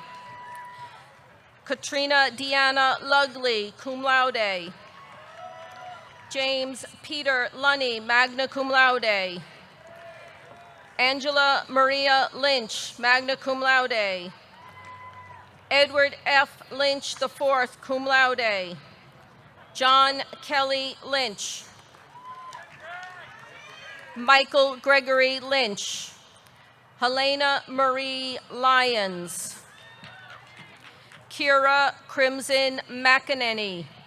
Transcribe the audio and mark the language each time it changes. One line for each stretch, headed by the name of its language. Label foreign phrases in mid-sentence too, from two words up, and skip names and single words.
English: Katrina Deanna Lugley,
Latin: cum laude.
English: James Peter Lunny,
Latin: magna cum laude.
English: Angela Maria Lynch,
Latin: magna cum laude.
English: Edward F. Lynch IV,
Latin: cum laude.
English: John Kelly Lynch. Michael Gregory Lynch. Helena Marie Lyons. Kira Crimson McEnany.